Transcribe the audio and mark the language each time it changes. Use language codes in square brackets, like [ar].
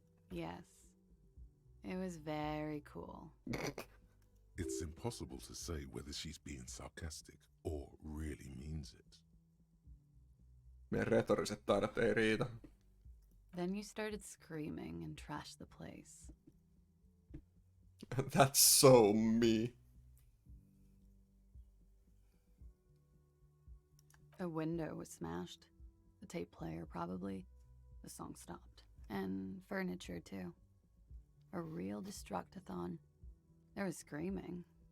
[en] Yes. It was very cool. It's impossible to say whether she's being sarcastic or really means it. [fi] Meidän retoriset taidot ei riitä. [en] Then you started screaming and trashed the place. That's so me. A window was smashed. The tape player, probably. The song stopped. And furniture, too. A real destructathon. There was screaming.